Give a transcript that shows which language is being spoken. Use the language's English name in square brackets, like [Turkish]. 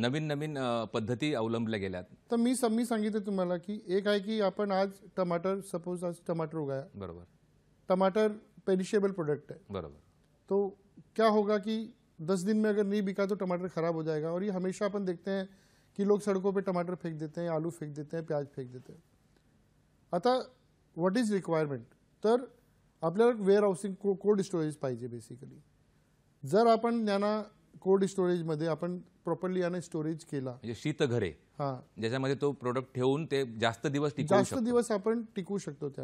[Marathi] नवीन नवीन पद्धती अवलंबल्या गेल्यात. तर मी सांगितलं तुम्हाला की एक आहे की आपण आज टमाटर, सपोज आज टमाटर उगाया. बरोबर. [Hindi] टमाटर पेरिशेबल प्रोडक्ट है. [Marathi] बरोबर. [Hindi] तो क्या होगा कि 10 दिन में अगर नहीं बिका तो टमाटर खराब हो जाएगा. और ये हमेशा अपन देखते हैं कि लोग सड़कों पे टमाटर फेंक देते हैं, आलू फेंक देते हैं, प्याज फेंक देते हैं. [English] आता what is requirement? [Marathi] तर आपल्याला वेअर हाऊसिंग, कोल्ड स्टोरेज पाहिजे बेसिकली. जर आपण यांना कोल्ड स्टोरेजमध्ये आपण प्रॉपरली याने स्टोरेज केला, म्हणजे शीतघरे, हां, ज्याच्यामध्ये तो प्रोडक्ट ठेवून ते जास्त दिवस टिकवू जास्त शकतो. दिवस आपण टिकवू शकतो त्या.